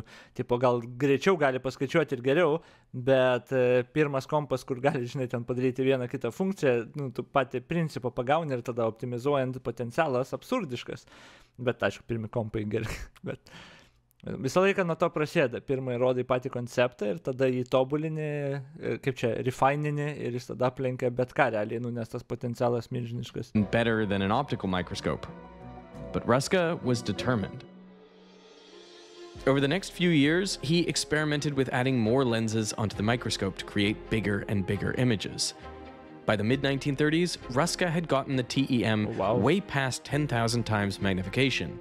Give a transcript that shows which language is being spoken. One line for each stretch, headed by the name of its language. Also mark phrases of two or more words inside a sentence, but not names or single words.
Lithuanian: Tipo gal greičiau gali paskaičiuoti ir geriau, bet pirmas kompas, kur gali, žinai, ten padaryti vieną kitą funkciją, tu patį principą pagauni ir tada optimizuojant potencialas absurdiškas. Bet, aišku, pirmi kompai geri. Bet visą laiką nuo to prasideda. Pirmai rodai patį konceptą ir tada jį tobulini, kaip čia, refinini ir jis tada aplenkia bet ką realiai, nes tas potencialas milžiniškas.
English: Better than an optical microscope. But Ruska was determined. Over the next few years, he experimented with adding more lenses onto the microscope to create bigger and bigger images. By the mid-1930s, Ruska had gotten the TEM way past 10,000 times magnification.